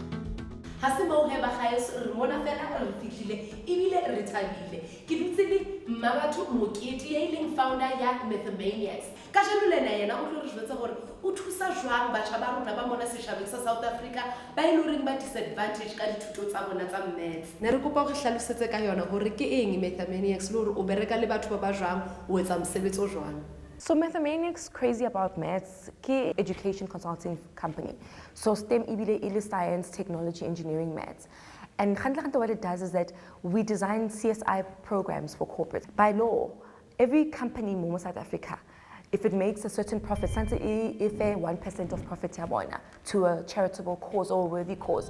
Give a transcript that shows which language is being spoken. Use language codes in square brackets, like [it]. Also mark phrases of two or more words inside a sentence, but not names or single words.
[st] Ha se mo he ba gaeso re mona fela re fitlile e bile re thabile ke dutse le Mmabatho Mokete ya ileng founder ya Mathemaniacs. Ka jeno lena yena o tlo re jwetsa gore o thusa jwang batjha ba rona ba mona setjhabeng sa South Africa ba ile reng ba disadvantage ka dithuto tsa bona tsa maths. Ne re kopa gore hlalosetse ka yona gore ke eng Mathemaniacs le gore o bereka le batho ba jwang o etsa mosebetsi o jwang. [en] So Mathemaniacs, crazy about maths, ke education consulting company. So STEM ibile science, technology, engineering, maths. And what it does is that we design CSI programs for corporates. By law, every company in South Africa, if it makes a certain profit, if 1% of profit to a charitable cause or a worthy cause.